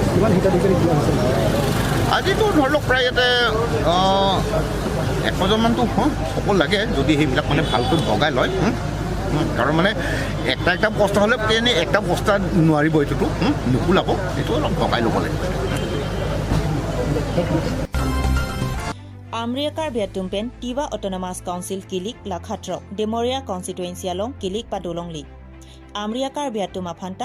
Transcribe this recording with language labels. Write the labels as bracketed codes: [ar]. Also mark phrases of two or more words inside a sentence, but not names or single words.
[as] আজিতো ধৰি লওক প্ৰায় ইয়াতে 100জনমানটো হ'ব লাগে, যদি সেইবিলাক মানে ভালকৈ ভগাই লয়। কাৰণ মানে একটা বস্তা হ'লে এনেই একটা বস্তা নোৱাৰিব, এইটোতো নুকুলাব, এইটো অলপ ভগাই ল'ব লাগিব। [mjw] Amriakar Biatumpen Tiva Autonomous Council Kilik Lakhatro Demoria Constituency along Kilik Padolongli Amriakar Biatuma Phanta